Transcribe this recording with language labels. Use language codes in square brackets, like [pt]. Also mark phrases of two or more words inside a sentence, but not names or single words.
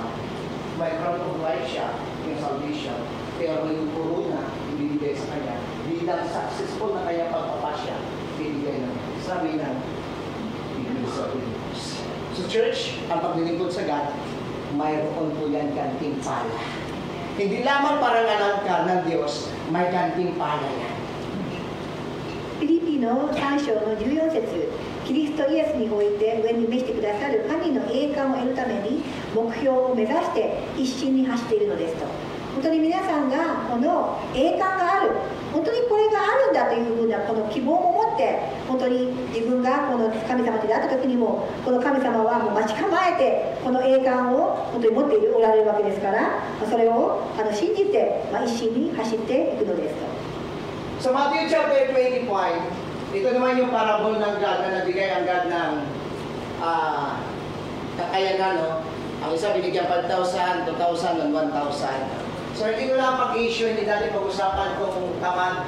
[tl] May crown of life siya, yung salvation, pero yung corona, ibibigay sa kanya, bilang successful na kanyang pagpapasya, ibibigay ng sabi ng ibibigay sa Pilipos. So church, ang paglilingkod sa God, mayroon po yan gantimpala. Hindi lamang parangalan ka ng Diyos, may gantimpala yan. [ja] フィリピの3章の14節、キリストイエスにおいて上に召してくださる神の栄冠を得るために目標を目指して一心に走っているのですと。本当に皆さんがこの栄冠がある、本当にこれがあるんだというふうなこの希望を持って、本当に自分がこの神様と出会った時にも、この神様はもう待ち構えてこの栄冠を本当に持っておられるわけですから、それを信じて一心に走っていくのですと。 [tl] Sa Matthew chapter 25, ito naman yung parable ng God na nabigay ang God ng kakayanan, no? Ang isa binigyan 5,000, 2,000, and 1,000. So hindi ko lang pag-issue, hindi natin pag-usapan kung tama.